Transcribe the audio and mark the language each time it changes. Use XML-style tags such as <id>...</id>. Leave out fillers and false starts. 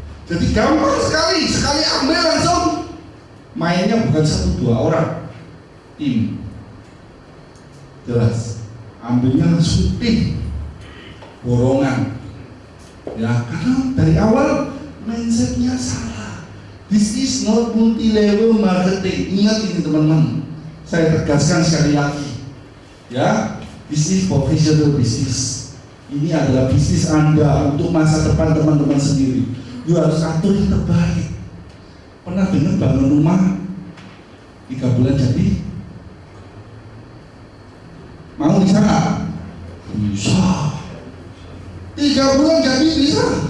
<id>Jadi gampang sekali ambil langsung. Mainnya bukan 1-2 orang, tim. Jelas, ambilnya langsung tim, borongan. Ya, karena dari awal mindsetnya salah.</id> <en>This is not multi-level marketing.</en> <id>Ingat ini teman-teman. Saya tegaskan sekali lagi. Ya,</id> <en>this is professional business.</en> <id>Ini adalah bisnis Anda untuk masa depan teman-teman sendiri. You harus atur yang terbaik. Pernah dengar bangun rumah 3 bulan jadi? Mau bisa nggak? Bisa. 3 bulan jadi bisa.</id>